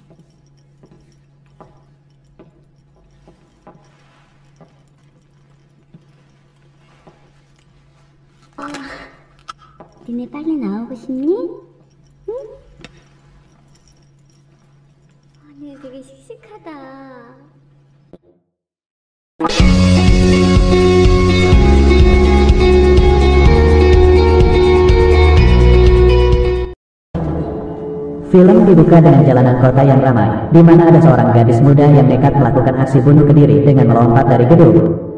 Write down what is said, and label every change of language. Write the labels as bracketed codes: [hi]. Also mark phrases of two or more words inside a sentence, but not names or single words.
[ko] 니네 빨리 나오고 싶니? 응? 아니, 되게 씩씩하다. [id] Film dibuka dengan jalanan kota yang ramai, di mana ada seorang gadis muda yang nekat melakukan aksi bunuh diri dengan melompat dari gedung.